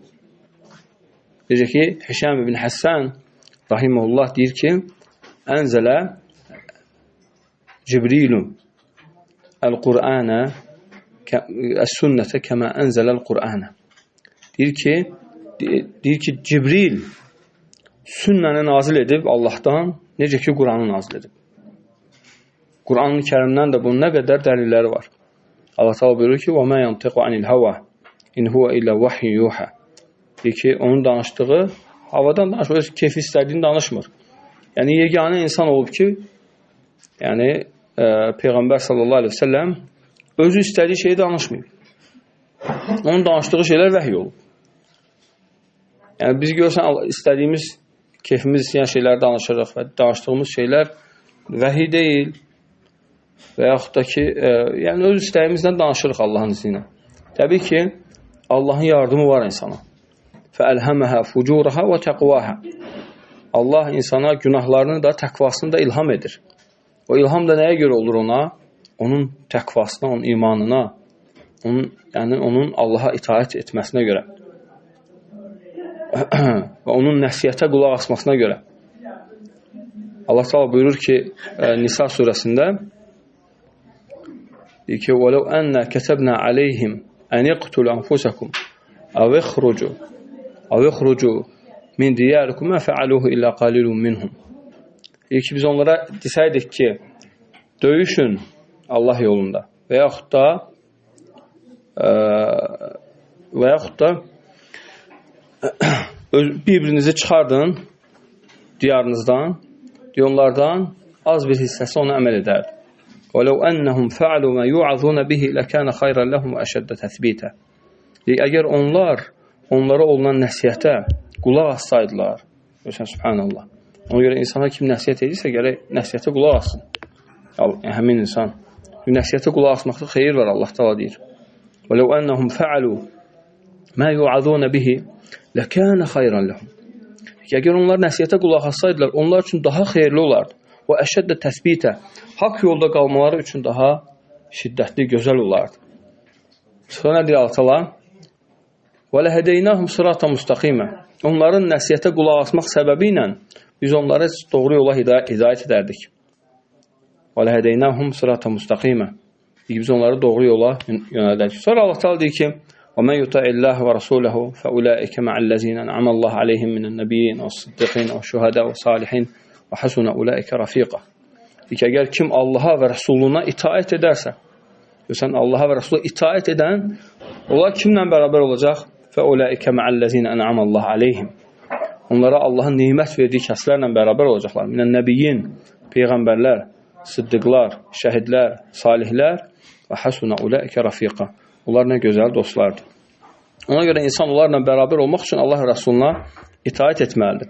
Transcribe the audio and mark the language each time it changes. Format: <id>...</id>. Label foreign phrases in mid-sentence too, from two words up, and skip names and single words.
<az>Necə ki, Hişam ibn Həssən rahimehullah deyir ki,</az> <ar>أنزل جبريل القرآن السنة كما أنزل القرآن.</ar> <az>Deyir ki, Cibril sünnəni nazil edib Allahdan, necə ki, Qur'anı nazil edib. Qur'an-ı Kərimdən də bunun nə qədər dəlilləri var. Allah Teala buyurur ki,</az> <ar>وَمَا يَنْتِقُ عَنِ الْهَوَى إِنْ هُوَ إِلَّا وَحْيٌ يُوحَى.</ar> <az>Deyir ki, onun danışdığı havadan danışmır, keyfi istədiyini danışmır. Yəni, yeganə insan olub ki, yəni, Peyğəmbər</az> <ar>صلى الله عليه وسلم</ar> <az>özü istədiyi şeyi danışmayıb. Onun danışdığı şeylər vəhiy olub. Yəni, biz görsən, istədiyimiz, keyfimiz istəyən şeyləri danışırıq və danışdığımız şeylər vəhiy deyil və yaxud da ki, yəni, öz istəyimizdən danışırıq Allahın izni ilə. Təbii ki, Allahın yardımı var insana.</az> <ar>فَأَلْهَمَهَا فُجُورَهَا وَتَقْوَاهَا.</ar> <az>Allah insana günahlarını da, təqvasını da ilham edir. O ilham da nəyə görə olur ona? Onun təqvasına, onun imanına, onun Allaha itaət etməsinə görə və onun nəsiyyətə qulaq asmasına görə. Allah Teala buyurur ki, Nisa surəsində deyir ki,</az> <ar>وَلَوْ أَنَّا كَتَبْنَا عَلَيْهِمْ أَنْ يَقْتُلُوا أَنْفُسَكُمْ أَوْ يَخْرُجُوا مِنْ دِيَارِكُمْ مَا فَعَلُوهُ إِلَّا قَلِيلٌ مِنْهُمْ.</ar> <az>Deyir ki, biz onlara desəydik ki, döyüşün Allah yolunda və yaxud da bir-birinizi çıxardın diyarınızdan, onlardan az bir hissəsi ona əməl edərdi.</az> <ar>وَلَوْ أَنَّهُمْ فَعَلُوا مَا يُعَظُونَ بِهِ لَكَانَ خَيْرًا لَهُمْ وَأَشَدَّ تَثْبِيتًا.</ar> <az>Əgər onlara olunan nəsiyyətə qulaq assaydılar, görürsən, subhanallah. Ona görə insana kim nəsiyyət edirsə, gərək nəsiyyətə qulaq assın. Həmin insan. Nəsiyyətə qulaq asmaqda xeyir var, Allah Teala deyir.</az> <ar>وَلَوْ أَنَّهُمْ فَعَلُوا مَا يُعَظُونَ بِهِ لَكَانَ خَيْرًا لَهُمْ.</ar> <az>Əgər onlar nəsiyyətə qulaq assaydılar, onlar üçün daha xeyirli olardı. Və</az> <ar>أشد تثبيتا,</ar> <az>haqq yolda qalmaları üçün daha şiddətli, gözəl olardı. Sonra nə deyir Allah Teala?</az> <ar>وَلَهَدَيْنَاهُمْ صِرَاطًا مُسْتَقِيمًا.</ar> <az>Onların nəsiyyətə qulaq asmaq səbəbi ilə biz onları doğru yola hidayət edərdik.</az> <ar>وَلَهَدَيْنَاهُمْ صِرَاطًا مُسْتَقِيمًا.</ar> <az>Biz onları doğru yola yönəldərdik. Sonra Allah Teala deyir ki,</az> <ar>وَمَنْ يُطِعِ اللَّهَ وَرَسُولَهُ فَأُولَٰئِكَ مَعَ الَّذِينَ أَنْعَمَ اللَّهُ عَلَيْهِمْ مِنَ النَّبِيِّينَ وَالصِّدِّقِينَ وَالشُّهَدَاءِ وَالصَّالِحِينَ وَحَسُنَ أُولَٰئِكَ رَفِيقًا.</ar> <az>Əgər kim Allaha və Rəsuluna itaət edərsə, görsən, Allaha və Rəsula itaət edən, onlar kimlə bərabər olacaq?</az> <ar>فَأُولَٰئِكَ مَعَ الَّذِينَ أَنْعَمَ اللَّهُ عَلَيْهِمْ.</ar> <az>Onlara Allahın nimət verdiyi kəslərlə bərabər olacaqlar.</az> <ar>من النبيين,</ar> <az>peyğəmbərlər, sıddıqlar, şəhidlər, salihlər və</az> <ar>حسن أولئك رفيقا.</ar> <az>Onlar nə gözəl dostlardır. Ona görə insan onlarla bərabər olmaq üçün Allah Rəsuluna itaət etməlidir.</az>